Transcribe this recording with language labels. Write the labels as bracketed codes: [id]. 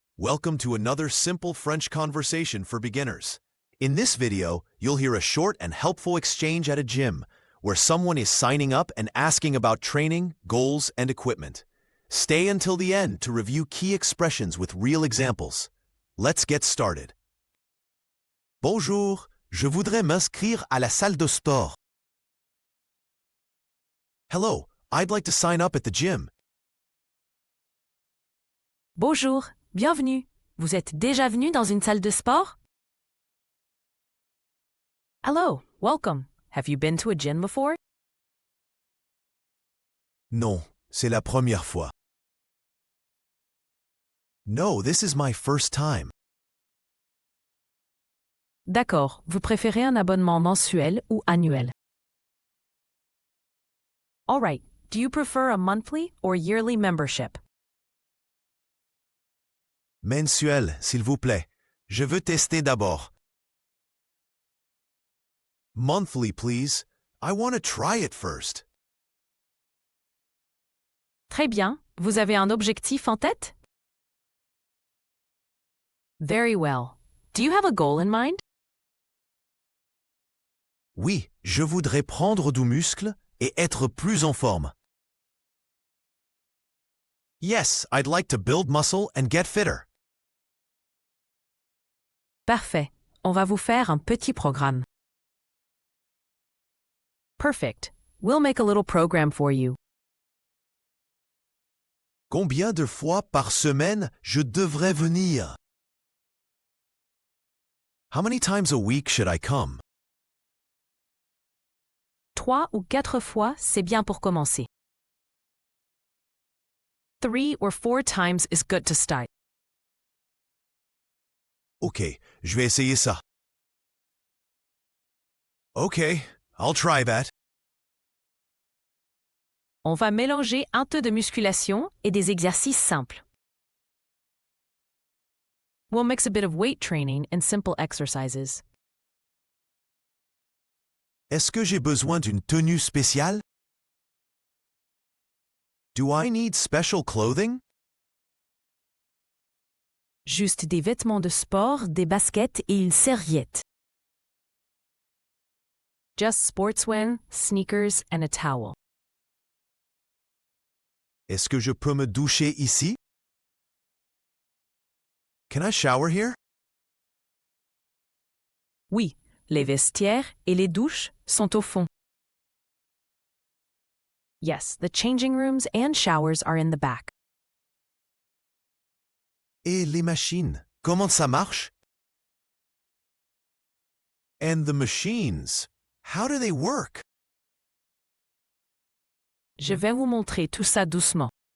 [en] Welcome to another simple French conversation for beginners. In this video, you'll hear a short and helpful exchange at a gym, where someone is signing up and asking about training, goals, and equipment. Stay until the end to review key expressions with real examples. Let's get started. Bonjour. [fr] Je voudrais m'inscrire à la salle de sport. [en] Hello. I'd like to sign up at the gym. [fr] Bonjour, bienvenue. Vous êtes déjà venu dans une salle de sport? [en] Hello, welcome. Have you been to a gym before? [fr] Non, c'est la première fois. [en] No, this is my first time. [fr] D'accord, vous préférez un abonnement mensuel ou annuel? [en] All right, do you prefer a monthly or yearly membership? [fr] Mensuel, s'il vous plaît. Je veux tester d'abord. [en] Monthly, please. I want to try it first. [fr] Très bien, vous avez un objectif en tête? [en] Very well. Do you have a goal in mind? [fr] Oui, je voudrais prendre du muscle et être plus en forme. [en] Yes, I'd like to build muscle and get fitter. [fr] Parfait. On va vous faire un petit programme. [en] Perfect. We'll make a little program for you. [fr] Combien de fois par semaine je devrais venir? [en] How many times a week should I come? [fr] 3 ou 4 fois, c'est bien pour commencer. [en] 3 or 4 times is good to start. [fr] Ok, je vais essayer ça. [en] Ok, I'll try that. [fr] On va mélanger un peu de musculation et des exercices simples. [en] We'll mix a bit of weight training and simple exercises. [fr] Est-ce que j'ai besoin d'une tenue spéciale? [en] Do I need special clothing? [fr] Juste des vêtements de sport, des baskets et une serviette. [en] Just sportswear, sneakers and a towel. [fr] Est-ce que je peux me doucher ici? [en] Can I shower here? [fr] Oui, les vestiaires et les douches sont au fond. [en] Yes, the changing rooms and showers are in the back. [fr] Et les machines, comment ça marche? [en] And the machines, how do they work? [fr] Je vais vous montrer tout ça doucement.